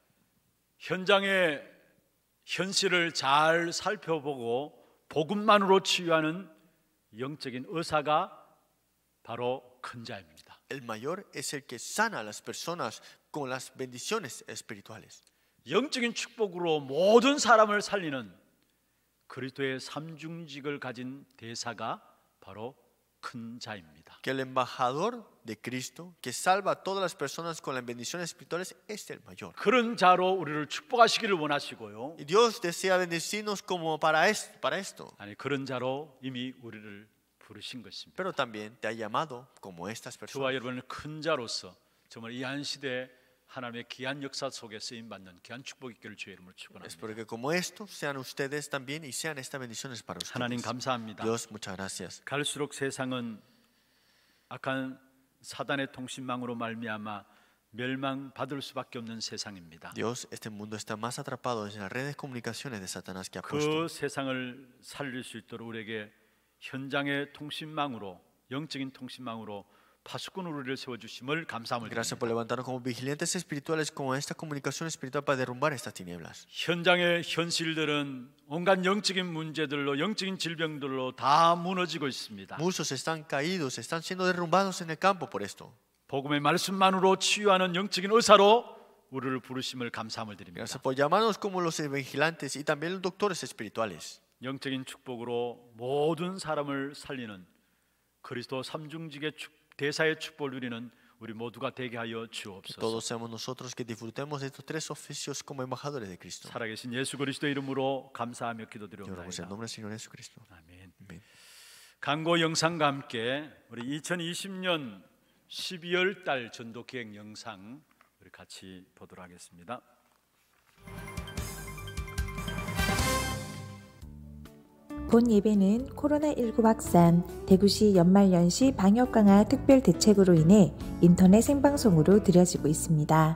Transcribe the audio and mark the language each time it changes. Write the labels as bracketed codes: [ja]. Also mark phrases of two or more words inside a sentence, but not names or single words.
[ko] 현장의 현실을 잘 살펴보고 복음만으로 치유하는 영적인 의사가 바로 큰 자입니다. [es] El mayor es el que sana a las personas con las bendiciones espirituales. [ko] 영적인 축복으로 모든 사람을 살리는 그리스도의 삼중직을 가진 대사가 바로 큰 자입니다. [es] Que el embajador de Cristo que salva a todas las personas con las bendiciones espirituales es el mayor. [ko] 그런 자로 우리를 축복하시기를 원하시고요. [es] Y Dios desea bendecirnos como para esto. [ko] 아니 그런 자로 이미 우리를 부르신 것입니다. [es] Pero también te ha llamado como estas [ko] 저와 [es] personas. [ko] 여러분은 큰 자로서 정말 이 한 시대 하나님의 귀한 역사 속에 쓰임 받는 귀한 축복이 있기를 주의 이름으로 축원합니다. [es] Espero que como esto sean ustedes también y sean estas bendiciones para [ko] 하나님 [es] ustedes. [ko] 감사합니다. [es] Dios, muchas gracias. [ko] 갈수록 세상은 악한 사단의 통신망으로 말미암아 멸망받을 수밖에 없는 세상입니다. [es] Dios, este mundo está más atrapado en las redes de comunicaciones de Satanás que ha [ko] 그 [es] puesto. [ko] 세상을 살릴 수 있도록 우리에게 현장의 통신망으로, 영적인 통신망으로 파수꾼으로 우리를 세워주심을 감사함을 [es] Gracias por [ko] 드립니다. [es] levantarnos como vigilantes espirituales con esta comunicación espiritual para derrumbar estas tinieblas. [ko] 현장의 현실들은 온갖 영적인 문제들로, 영적인 질병들로 다 무너지고 있습니다. [es] Muchos están caídos, están siendo derrumbados en el campo por esto. [ko] 복음의 말씀만으로 치유하는 영적인 의사로 우리를 부르심을 감사함을 드립니다. [es] Gracias por llamarnos como los vigilantes y también los doctores espirituales. [ko] 영적인 축복으로 모든 사람을 살리는 그리스도 삼중직의 대사의 축복을 누리는 우리 모두가 되게 하여 주옵소서. [es] Todos seamos nosotros que disfrutemos de estos tres oficios como embajadores de Cristo. [ko] 살아계신 예수 그리스도의 이름으로 감사하며 [es] Y oramos en el [ko] 기도드리옵나이다. [es] nombre del Señor Jesucristo. [ko] 아멘. [es] Amén. [ko] 광고 영상과 함께 우리 2020년 12월 달 전도 기획 영상 우리 같이 보도록 하겠습니다. 본 예배는 코로나19 확산, 대구시 연말연시 방역 강화 특별 대책으로 인해 인터넷 생방송으로 드려지고 있습니다.